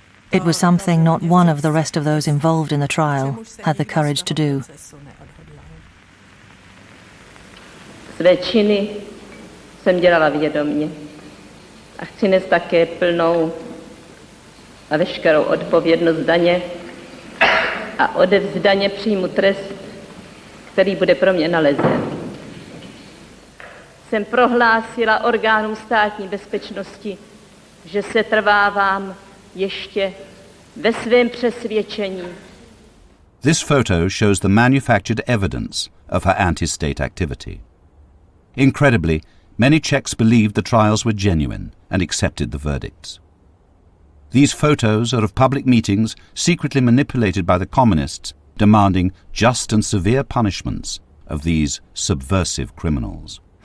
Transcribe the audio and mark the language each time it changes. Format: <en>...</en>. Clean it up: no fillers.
<en>It was something not one of the rest of those involved in the trial had the courage to do.</en> <cs>Své činy jsem dělala vědomě a chci nést také plnou a veškerou odpovědnost daně a odevzdaně přijmu trest, který bude pro mě nalezen. Jsem prohlásila orgánům státní bezpečnosti, že se trvávám ještě ve svém přesvědčení.</cs> <en>This photo shows the manufactured evidence of her anti-state activity. Incredibly, many Czechs believed the trials were genuine and accepted the verdicts. These photos are of public meetings secretly manipulated by the communists, demanding just and severe punishments of these subversive criminals.</en>